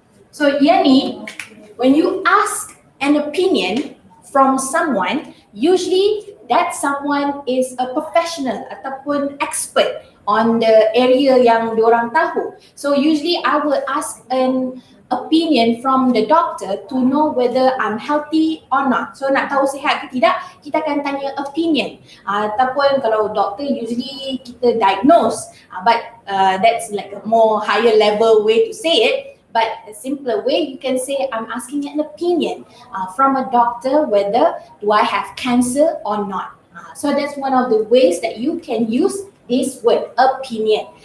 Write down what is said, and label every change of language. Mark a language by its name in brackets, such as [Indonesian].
[English] So yani, when you ask an opinion from someone, usually that someone is a professional ataupun expert on the area [Malay] yang diorang tahu. [English] So usually I will ask an opinion from the doctor to know whether I'm healthy or not. [Malay] So nak tahu sihat ke tidak, kita akan tanya opinion. Ataupun kalau [English] doctor usually kita diagnose, but that's like a more higher level way to say it. But a simpler way, you can say I'm asking an opinion from a doctor whether do I have cancer or not. So that's one of the ways that you can use this word, opinion.